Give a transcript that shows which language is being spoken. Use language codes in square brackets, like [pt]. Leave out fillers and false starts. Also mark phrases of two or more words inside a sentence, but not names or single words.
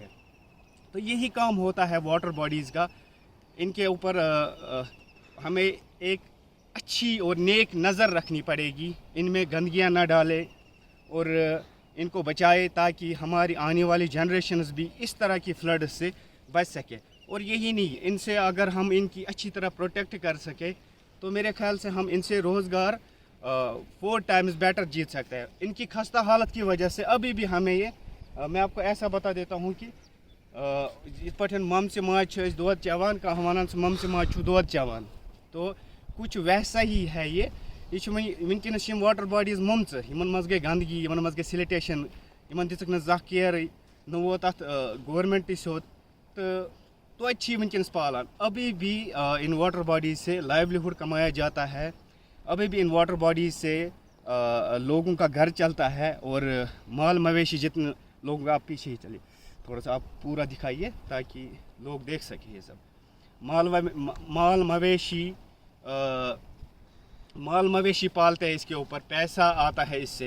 [ur] تو یہی کام ہوتا ہے [en] water bodies [ur] کا. ان کے اوپر ہمیں ایک اچھی اور نیک نظر رکھنی پڑے گی, ان میں گندگیاں نہ ڈالے اور ان کو بچائے تاکہ ہماری آنے والی جنریشنز بھی اس طرح کی فلڈ سے بچ سکے. اور یہی نہیں, ان سے اگر ہم ان کی اچھی طرح پروٹیکٹ کر سکے تو میرے خیال سے ہم ان سے روزگار 4 [en] times better [ur] جیت سکتے ہیں. ان کی خستہ حالت کی وجہ سے ابھی بھی ہمیں یہ میں آپ کو ایسا بتا دیتا ہوں کہ [ks] یت پٲٹھۍ ممژِ ماجہِ چھِ أسۍ دۄد چٮ۪وان, [ur] کانٛہہ وَنان ژٕ ممژِ ماجہِ چھُ دۄد چٮ۪وان, تو کچھ ویسا ہی ہے [ks] یہ چھِ وٕنکٮ۪نَس یِم [en] water bodies [ks] مۄمژٕ, یِمن منٛز گٔے گنٛدگی, یِمن منٛز گٔے سِلٹیشن, یِمن دِژٕکھ نہٕ زانٛہہ کیرٕے, نہ ووت اَتھ گورمنٹٕے سیوٚد, تہٕ توتہِ چھِ یہِ وٕنکٮ۪نَس پالان. [ur] ابھی بھی ان [en] water bodies [ur] سے لائیولیہوڈ کمایا جاتا ہے, ابھی بھی ان [en] water bodies [ur] سے لوگوں کا گھر چلتا ہے اور مال مویشی جتنے لوگوں کا. آپ پیچھے ہی چلیے تھوڑا سا, آپ پورا دکھائیے تاکہ لوگ دیکھ سکیں یہ سب. مال مویشی پالتے ہیں, اس کے اوپر پیسہ آتا ہے اس سے.